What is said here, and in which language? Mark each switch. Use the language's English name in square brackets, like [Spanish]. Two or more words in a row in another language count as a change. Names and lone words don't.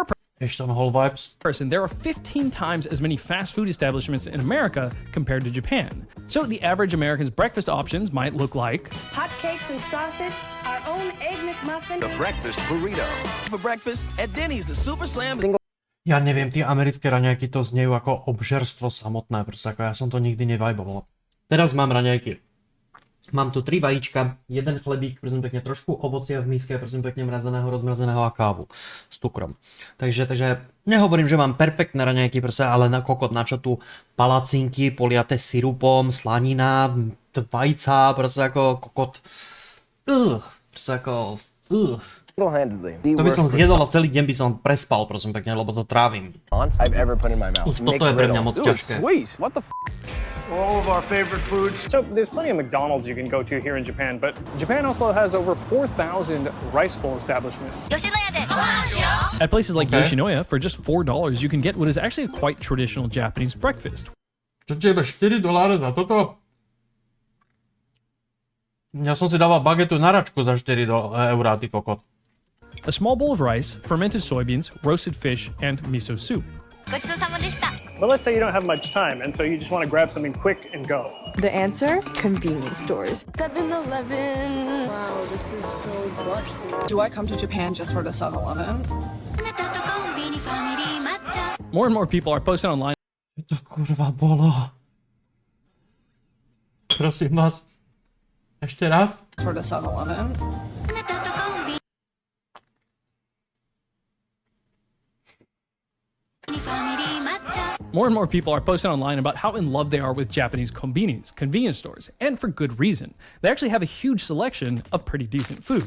[English] whole vibes. person, there are 15 times as many fast food establishments in America compared to Japan. So the average American's breakfast options might look like hotcakes and sausage, our own egg McMuffin, the breakfast burrito. For breakfast at Denny's, the Super Slam. [Slovak] Ja neviem, tie americké raňajky to znejú ako obžerstvo samotné, proste ako ja som to nikdy nevajboval. Teraz mám raňajky. Mám tu 3 vajíčka, 1 chlebík, prosím pekne, trošku ovocia v miske, prosím pekne, mrazeného, rozmrazeného a kávu s cukrom. Takže nehovorím, že mám perfektné raňajky, proste, ale na kokot načo tu palacinky, poliaté sirupom, slanina, vajca, proste ako kokot. Proste ako. To by som zjedol a celý deň by som prespal, prosím pekne, lebo to trávim. Už toto je pre mňa moc ťažké. [English] What the All of our favorite foods. So there's plenty of McDonald's you can go to here in Japan, but Japan also has over 4,000 rice bowl establishments. at places like Yoshinoya, for just $4, you can get what is actually a quite traditional Japanese breakfast. [Slovak] Čo ti jebe $4 za toto? Ja som si dával bagetu na račku za 4 eurá, ty kokot. [English] A small bowl of rice, fermented soybeans, roasted fish, and miso soup. But let's say you don't have much time, and so you just want to grab something quick and go. The answer? Convenience stores. 7-Eleven. Wow, this is so busy. Do I come to Japan just for the 7-Eleven? More and more people are posting online. [Slovak] To kurva bolo. Prosím vás. Ešte raz. [English] For the 7-Eleven? More and more people are posting online about how in love they are with Japanese convenience stores, and for good reason. They actually have a huge selection of pretty decent food.